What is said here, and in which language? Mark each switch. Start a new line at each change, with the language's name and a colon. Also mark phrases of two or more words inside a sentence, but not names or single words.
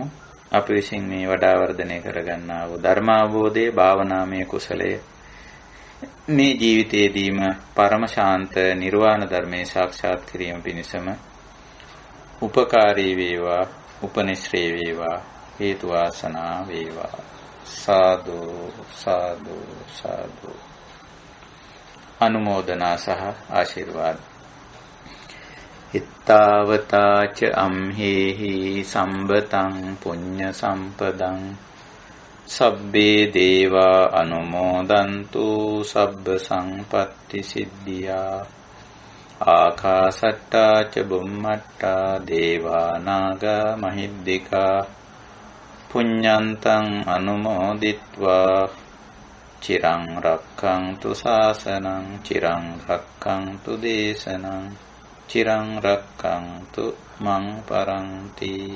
Sinhala: අපි විසින් මේ වඩා වර්ධනය කරගන්නා වූ ධර්මාවබෝධයේ භාවනාමය කුසලයේ මේ ජීවිතයේදීම පරම ශාන්ත නිර්වාණ ධර්මයේ සාක්ෂාත් කිරීම පිණිසම උපකාරී වේවා, උපනිශ්‍රේ වේවා, හේතු වාසනා වේවා. සාදු සාදු සාදු. අනුමෝදනා සහ ආශිර්වාද.
Pali: ittavataca amhehi sambataṃ puñña sampaдаṃ sabbe deva anumodantu sabba sampatti siddhiyā ආකාසට්ටා ච බුම්මට්ටා දේවා නාග මහිද්దికා පුඤ්ඤන්තං අනුමෝදිත්වා චිරං රක්ඛන්තු ශාසනං චිරං රක්ඛන්තු දේශනං චිරං රක්ඛන්තු මං පරන්ති.